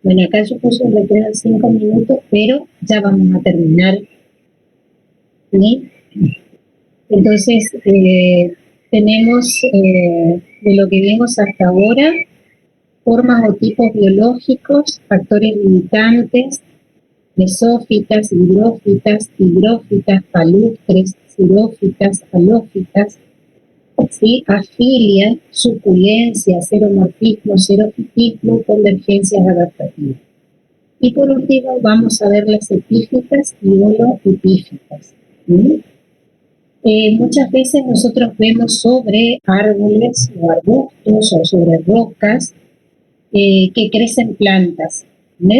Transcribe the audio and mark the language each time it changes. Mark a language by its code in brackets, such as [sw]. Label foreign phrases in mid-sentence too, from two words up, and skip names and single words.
[es] Bueno, acá yo puse que quedan 5 minutos, pero ya vamos a terminar. ¿Sí? Entonces, tenemos de lo que vimos hasta ahora, formas o tipos biológicos, factores limitantes, mesófitas, hidrófitas, higrófitas, palustres, xerófitas, halófitas, ¿sí? Afilia, suculencia, xeromorfismo, xerofitismo, convergencias adaptativas. Y por último vamos a ver las epífitas y holoepífitas. ¿Sí? Muchas veces nosotros vemos sobre árboles o arbustos o sobre rocas que crecen plantas. ¿Ves?